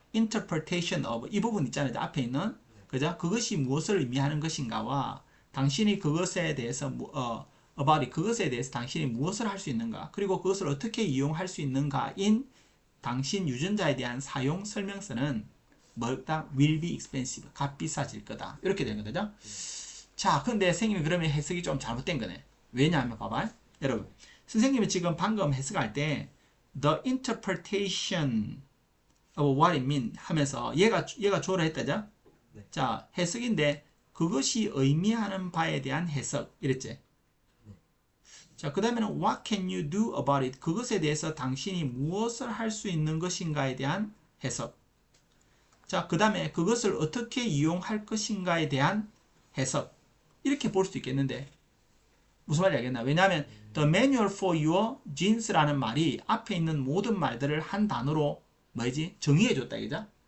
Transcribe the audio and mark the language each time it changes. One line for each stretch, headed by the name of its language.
Korean: interpretation of 이 부분 있잖아요. 앞에 있는 그죠? 그것이 무엇을 의미하는 것인가와 당신이 그것에 대해서
English: about it,
Korean: 그것에 대해서 당신이 무엇을 할 수 있는가 그리고 그것을 어떻게 이용할 수 있는가인 당신 유전자에 대한 사용 설명서는 뭐다?
English: will be expensive,
Korean: 값비싸질 거다. 이렇게 되는 거죠. 자, 근데 선생님이 그러면 해석이 좀 잘못된 거네. 왜냐하면 봐봐. 여러분, 선생님이 지금 방금 해석할 때
English: the interpretation of what it means
Korean: 하면서 얘가 주어라 했다죠? 네. 자, 해석인데 그것이 의미하는 바에 대한 해석 이랬지? 네. 자, 그 다음에는
English: what can you do about it?
Korean: 그것에 대해서 당신이 무엇을 할 수 있는 것인가에 대한 해석. 자, 그 다음에 그것을 어떻게 이용할 것인가에 대한 해석. 이렇게 볼 수 있겠는데 무슨 말인지 알겠나? 왜냐하면
English: the manual for your genes
Korean: 라는 말이 앞에 있는 모든 말들을 한 단어로 뭐지? 정의해줬다, 그죠?